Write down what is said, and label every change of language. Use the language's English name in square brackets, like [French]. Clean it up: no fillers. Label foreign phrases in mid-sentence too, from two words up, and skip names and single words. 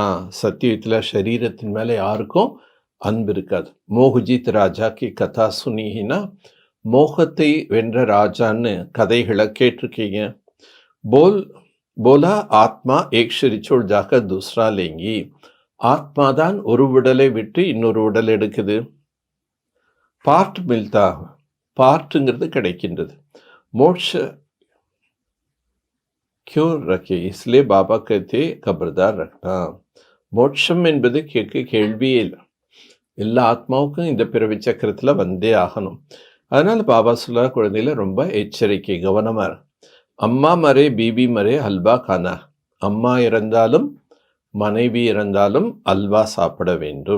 [Tamil] சத்தியத்தில் ஷரீரத்தின் மேலே யாருக்கும் அன்பு இருக்காது. [Hindi] मोहजीत राजा की कथा सुनी ना, [Tamil] மோகத்தை வென்ற ராஜான்னு கதைகளை கேட்டிருக்கீங்க. [Hindi] बोला आत्मा एक शरीर छोड़ जाकर दूसरा लेंगी. [Tamil] ஆத்மாதான் ஒரு உடலை விட்டு இன்னொரு உடல் எடுக்குது. [Hindi] पार्ट मिलता, [Tamil] பார்ட்டுங்கிறது கிடைக்கின்றது. [Hindi] மோட்ச क्यों रखे, इसलिए बाबा कहते खबरदार रखना. [Tamil] மோட்சம் என்பது கேள்வியே இல்லை. எல்லா ஆத்மாவுக்கும் இந்த பிறவி சக்கரத்தில் வந்தே ஆகணும். அதனால் பாபா சொல்ல, குழந்தையில ரொம்ப எச்சரிக்கை, கவனமாக. [Hindi] अम्मा मरे बीबी मरे हलवा खाना. [Tamil] அம்மா இறந்தாலும் மனைவி இறந்தாலும் அல்வா சாப்பிட வேண்டும்.